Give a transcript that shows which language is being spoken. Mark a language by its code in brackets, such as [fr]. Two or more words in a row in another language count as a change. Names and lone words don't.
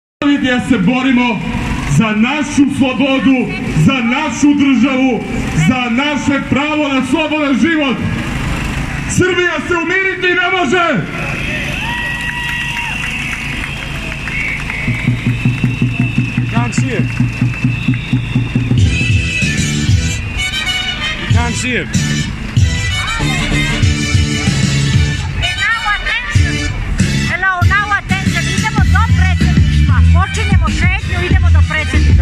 [sr] Ja se borimo za našu slobodu, za našu državu, za naše pravo na slobodan život. Srbija se umiriti ne može! [en] Can't see it. You can't see it. [sr] Počinjemo šetnju, idemo do predsjedništva.